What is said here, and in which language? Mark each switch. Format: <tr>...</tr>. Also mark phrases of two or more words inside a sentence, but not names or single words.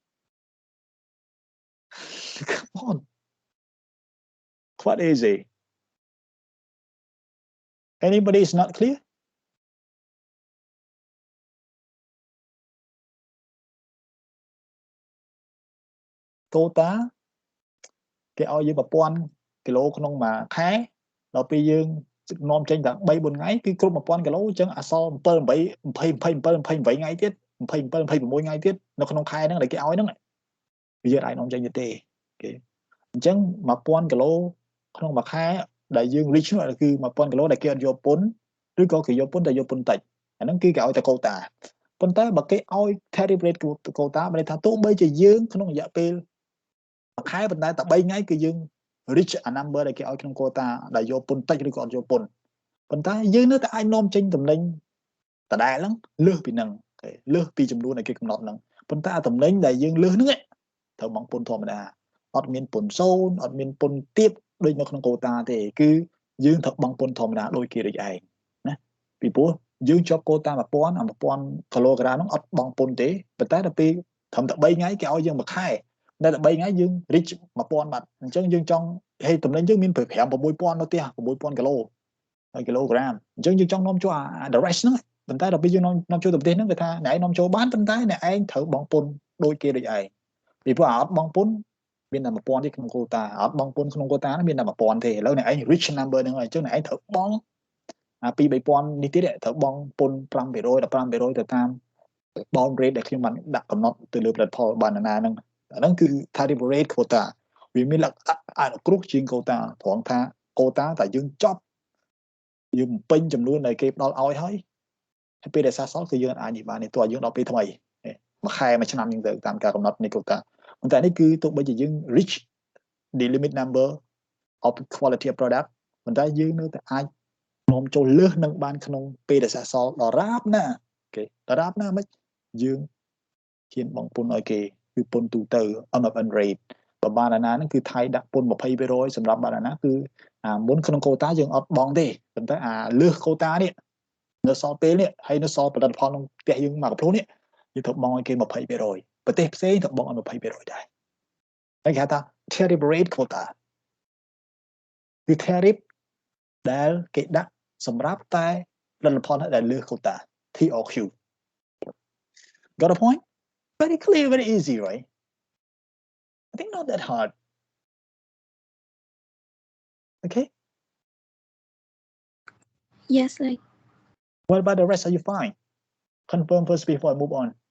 <en>Come on. Quite easy. Anybody is not clear?</en> <km>Quota គេឲ្យយើង 1000 គីឡូក្នុងមួយខែ ដល់ពេលយើងនាំចេញតែ 3-4 ថ្ងៃ គឺគ្រប់ 1000 គីឡូ អញ្ចឹងអសល់ 7 8 20 27 28 ថ្ងៃទៀត 27 26 ថ្ងៃទៀតនៅក្នុងខែហ្នឹងដែលគេឲ្យហ្នឹងយើងអាចនាំចេញទៀតទេគេអញ្ចឹង 1000 គីឡូក្នុងមួយខែ ដែលយើង reach នោះគឺ 1000 គីឡូដែលគេអត់យកពន្ធឬក៏គេយកពន្ធតែយកពន្ធតិចអាហ្នឹងគឺគេឲ្យតែ quota ប៉ុន្តែបើគេឲ្យ</km> <en>tariff rate quota</en> <km>មានន័យថាទោះបីជាយើងក្នុងរយៈពេលមួយខែប៉ុន្តែតែ 3 ថ្ងៃគឺយើង</km> <en>reach a number</en> <km>ដែលគេឲ្យក្នុង quota ដែលយកពន្ធតិចឬក៏អត់យកពន្ធប៉ុន្តែយើងនៅតែអាចនាំចេញតំណែងដដែលហ្នឹងលើសពីហ្នឹងលើសពីចំនួនដែលគេកំណត់ហ្នឹងប៉ុន្តែអាតំណែងដែលយើងលើសហ្នឹង ត្រូវបង់ពន្ធធម្មតាអត់មានពន្ធសូន្យអត់មានពន្ធទាបដូចនៅក្នុង quota ទេគឺយើងត្រូវបង់ពន្ធធម្មតាដូចគេដូចឯងណាពីព្រោះយើងជាប់ quota 1000 គីឡូក្រាមហ្នឹងអត់បង់ពន្ធទេប៉ុន្តែដល់ពេលត្រឹមតែ3ថ្ងៃគេឲ្យយើងមួយខែតែ3ថ្ងៃយើង reach 1000 បាត់អញ្ចឹងយើងចង់ហើយតំណែងយើងមាន5 6000នៅផ្ទះ6000 គីឡូហើយគីឡូក្រាមអញ្ចឹងយើងចង់នាំចូល</km> <en>the rest</en> <km>ហ្នឹង ប៉ុន្តែដល់ពេលយើងនាំចូលទៅប្រទេសហ្នឹងគេថាអ្នកឯងនាំចូលបានប៉ុន្តែអ្នកឯងត្រូវបង់ពន្ធដូចគេដូចឯងពីព្រោះអត់បង់ពន្ធមានតែ1000ទេក្នុង quota អត់បង់ពន្ធក្នុង quota ហ្នឹងមានតែ1000ទេឥឡូវអ្នកឯង</km> <en>reach number</en> <km>ហ្នឹងហើយអញ្ចឹងអ្នកឯងត្រូវបង់2-3000នេះទៀតត្រូវបង់ពន្ធ 5% ទៅតាម</km> <en>bound rate</en> <km>ដែលខ្ញុំបាន ដាក់កំណត់ទៅលើផលិតផលបានណាហ្នឹងអាហ្នឹងគឺ</km> <en>tariff rate quota</en> <km>វាមានលក្ខណៈអនុគ្រោះជាង quota ត្រង់ថា quota តែយើងចប់យើងបំពេញចំនួនដែលគេផ្ដល់ឲ្យហើយពេលដែលសះសល់គឺយើងអាចនិយាយបានទេទោះ យើងដល់ពេលថ្មីមួយខែមួយឆ្នាំយើងទៅតាមការកំណត់នៃ quota ប៉ុន្តែនេះគឺទោះបីជាយើង</km> <en>reach the limit number of quality of product</en> <km>ប៉ុន្តែយើងនៅតែអាចនាំចូលលើសនឹងបាន ក្នុងពេលដែលសះសល់ដរាបណាគេដរាបណាមិនយើងហ៊ានបង់ពន្ធឲ្យគេគឺពន្ធទូទៅ</km> <en>MFN rate</en> <km>បើបានអា ណាហ្នឹងគឺថៃដាក់ពន្ធ 20% សម្រាប់បានអាណាគឺមុនក្នុង quota យើងអត់បង់ទេប៉ុន្តែលើស quota នេះនៅសល់ពេលនេះហើយនៅសល់ផលិតផលក្នុងផ្ទះយើងមកប្រភពនេះយើងត្រូវបង់ឲ្យគេ 20% ប្រទេសផ្សេងត្រូវបង់ឲ្យ 20% ដែរហើយគេហៅថា</km> <en>tariff rate quota</en> <km>គឺ tariff ដែលគេដាក់សម្រាប់តែផលិតផលដែលលើស</km> <en>quota TRQ got a point very clear very easy right I think not that hard okay Yes, like what about the rest are you fine confirm first before I move on</en>